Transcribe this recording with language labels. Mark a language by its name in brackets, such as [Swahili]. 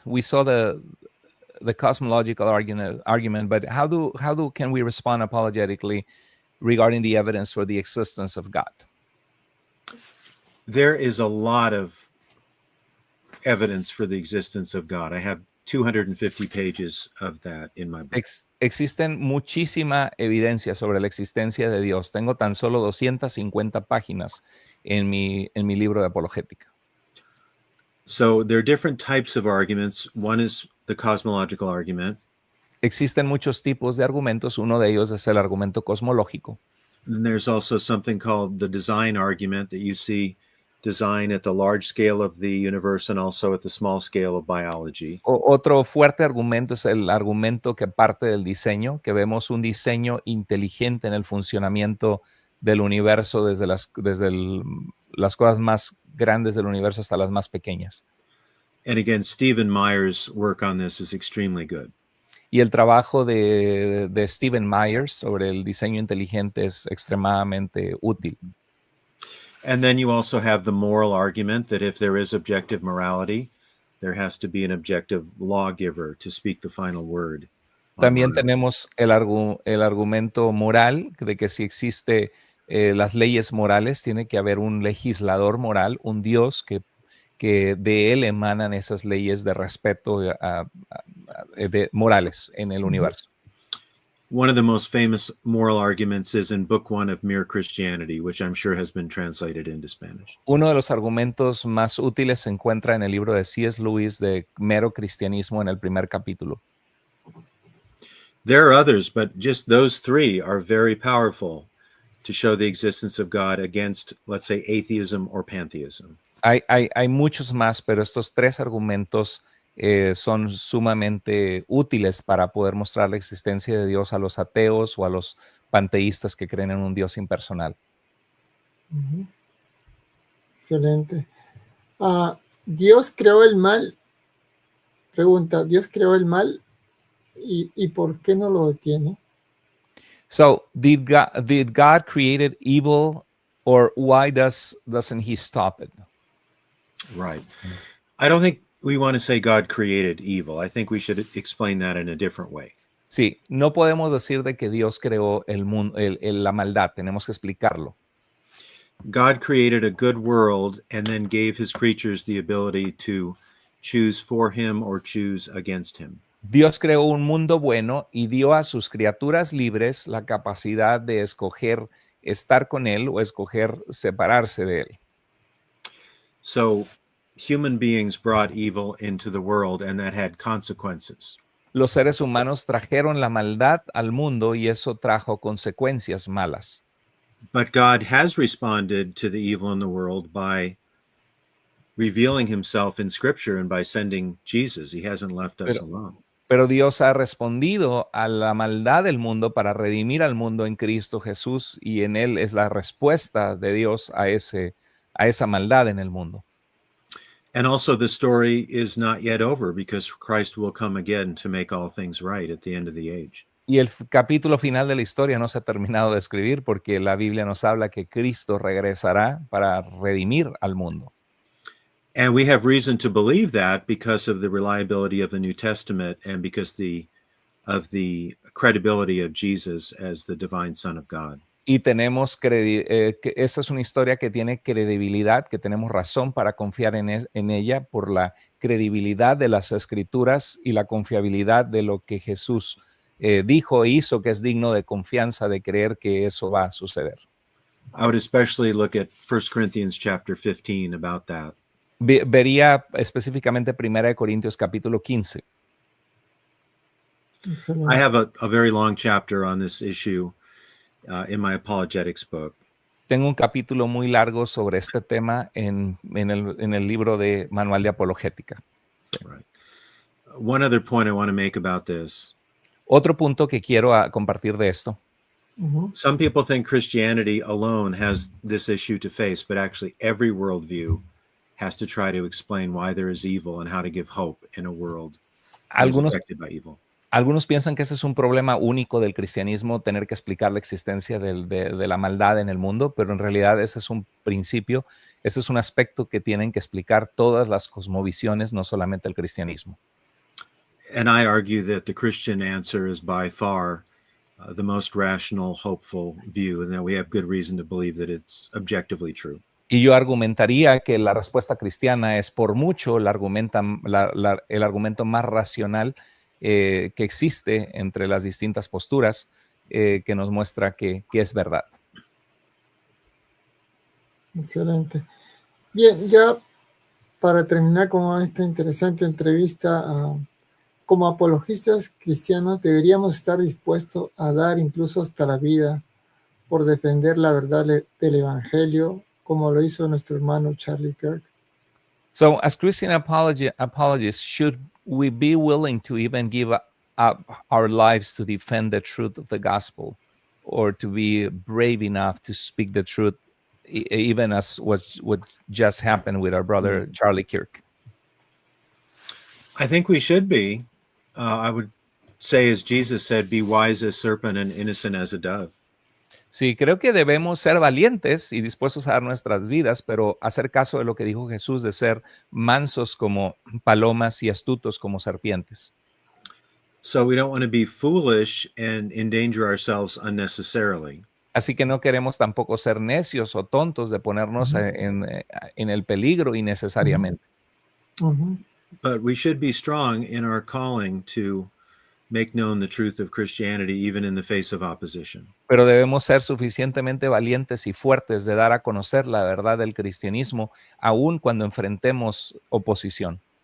[English] We saw the cosmological argument, but how can we respond apologetically regarding the evidence for the existence of God? There is a lot of evidence for the existence of God. I have 250 pages of that in my book. [Spanish] Existen muchísima evidencia sobre la existencia de Dios. Tengo tan solo 250 páginas en mi libro de apologética. [English] So there are different types of arguments. One is the cosmological argument. [Spanish] Existen muchos tipos de argumentos. Uno de ellos es el argumento cosmológico. [English] And there's also something called the design argument, that you see design at the large scale of the universe and also at the small scale of biology. [Spanish] Otro fuerte argumento es el argumento que parte del diseño, que vemos un diseño inteligente en el funcionamiento del universo desde las cosas más grandes del universo hasta las más pequeñas. [English] And again, Stephen Meyer's work on this is extremely good. [Spanish] Y el trabajo de Stephen Myers sobre el diseño inteligente es extremadamente útil. [English] And then you also have the moral argument that if there is objective morality, there has to be an objective lawgiver to speak the final word. [Spanish] También tenemos el argumento moral de que si existe las leyes morales, tiene que haber un legislador moral, un Dios que de él emanan esas leyes de respeto de morales en el universo. [English] One of the most famous moral arguments is in Book 1 of Mere Christianity, which I'm sure has been translated into Spanish. [Spanish] Uno de los argumentos más útiles se encuentra en el libro de C.S. Lewis de Mero Cristianismo en el primer capítulo. [English] There are others, but just those three are very powerful to show the existence of God against, let's say, atheism or pantheism. [Spanish] Hay muchos más, pero estos tres argumentos son sumamente útiles para poder mostrar la existencia de Dios a los ateos o a los panteístas que creen en un Dios impersonal. Excelente. Dios creó el mal. Pregunta, ¿Dios creó el mal y por qué no lo detiene? [English] So, did God create evil, or why doesn't he stop it? Right. I don't think we want to say God created evil. I think we should explain that in a different way. [Spanish] Sí, no podemos decir de que Dios creó el mundo, la maldad, tenemos que explicarlo. [English] God created a good world and then gave his creatures the ability to choose for him or choose against him. [Spanish] Dios creó un mundo bueno y dio a sus criaturas libres la capacidad de escoger estar con él o escoger separarse de él. [English] So human beings brought evil into the world and that had consequences. [Spanish] Los seres humanos trajeron la maldad al mundo y eso trajo consecuencias malas. [English] But God has responded to the evil in the world by revealing himself in Scripture and by sending Jesus. He hasn't left us alone. [Spanish] Pero Dios ha respondido a la maldad del mundo para redimir al mundo en Cristo Jesús, y en él es la respuesta de Dios a esa maldad en el mundo. [English] And also the story is not yet over because Christ will come again to make all things right at the end of the age. [Spanish] Y el capítulo final de la historia no se ha terminado de escribir porque la Biblia nos habla que Cristo regresará para redimir al mundo. [English] And we have reason to believe that because of the reliability of the New Testament and because of the credibility of Jesus as the divine Son of God. [Spanish] Y tenemos que esa es una historia que tiene credibilidad, que tenemos razón para confiar en ella por la credibilidad de las Escrituras y la confiabilidad de lo que Jesús dijo e hizo, que es digno de confianza, de creer que eso va a suceder. [English] I would especially look at 1 Corinthians chapter 15 about that. [Spanish] Vería específicamente 1 Corintios capítulo 15. [English] I have a very long chapter on this issue in my apologetics book. [Spanish] Tengo un capítulo muy largo sobre este tema en el libro de Manual de Apologética. Sí. [English] Right. One other point I want to make about this. [Spanish] Otro punto que quiero compartir de esto. [English] Some people think Christianity alone has this issue to face, but actually every worldview has to try to explain why there is evil and how to give hope in a world that is affected by evil. [Spanish] Algunos piensan que ese es un problema único del cristianismo, tener que explicar la existencia de la maldad en el mundo, pero en realidad ese es un principio, ese es un aspecto que tienen que explicar todas las cosmovisiones, no solamente el cristianismo. [English] And I argue that the Christian answer is by far the most rational, hopeful view, and that we have good reason to believe that it's objectively true. [Spanish] Y yo argumentaría que la respuesta cristiana es por mucho el argumento más racional que existe entre las distintas posturas, que nos muestra que es verdad. Excelente. Bien, ya para terminar con esta interesante entrevista, como apologistas cristianos deberíamos estar dispuestos a dar incluso hasta la vida por defender la verdad del Evangelio, como lo hizo nuestro hermano Charlie Kirk. [English] So, as Christian apologists, should we be willing to even give up our lives to defend the truth of the gospel, or to be brave enough to speak the truth, even as what just happened with our brother Charlie Kirk? I think we should be. I would say, as Jesus said, be wise as serpent and innocent as a dove. [Spanish] Sí, creo que debemos ser valientes y dispuestos a dar nuestras vidas, pero hacer caso de lo que dijo Jesús de ser mansos como palomas y astutos como serpientes. [English] So we don't want to be foolish and endanger ourselves unnecessarily. [Spanish] Así que no queremos tampoco ser necios o tontos de ponernos en el peligro innecesariamente. Ujú. [English] But we should be strong in our calling to make known the truth of Christianity, even in the face of opposition. [Spanish] Pero debemos ser suficientemente valientes y fuertes de dar a conocer la verdad del cristianismo, aun cuando enfrentemos oposición.